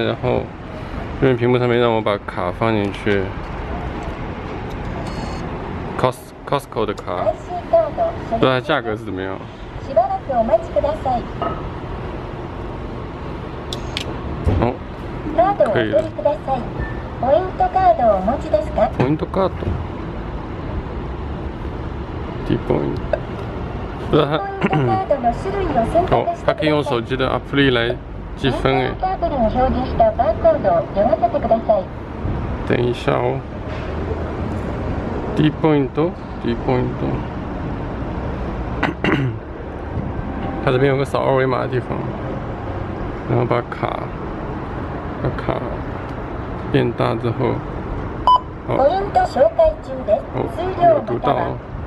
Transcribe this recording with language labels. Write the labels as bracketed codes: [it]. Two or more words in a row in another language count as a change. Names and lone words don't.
[zh] 然后这边屏幕上面让我把卡放进去 ，Costco 的卡，不知道它价格是怎么样。哦，可以了。 [ja] ポイントカードをお持ちですか？ポイントカード。T ポイント。 [zh] 不知道它。哦，它可以用手机的 App 来积分哎。等一下哦。 [en] D point， [zh] 它这边有个扫二维码的地方，然后把卡变大之后，哦，有读到哦。